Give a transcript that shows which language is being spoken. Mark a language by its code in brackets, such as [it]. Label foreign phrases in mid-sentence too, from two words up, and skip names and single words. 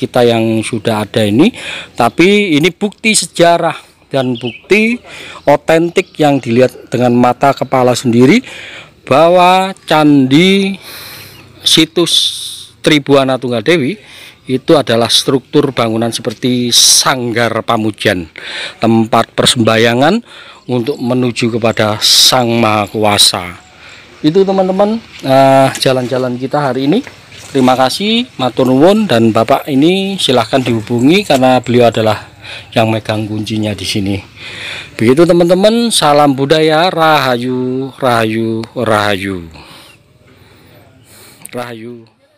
[id] yang sudah ada ini, tapi ini bukti sejarah dan bukti otentik yang dilihat dengan mata kepala sendiri bahwa candi situs Tribuana Tunggal-Dewi itu adalah struktur bangunan seperti sanggar pamujan, tempat persembahyangan untuk menuju kepada Sang Maha Kuasa. Itu teman-teman jalan-jalan kita hari ini. Terima kasih, [jv] matur nuwun, [id] dan Bapak ini silahkan dihubungi karena beliau adalah yang megang kuncinya di sini. Begitu teman-teman, salam budaya, rahayu, rahayu, rahayu, rahayu.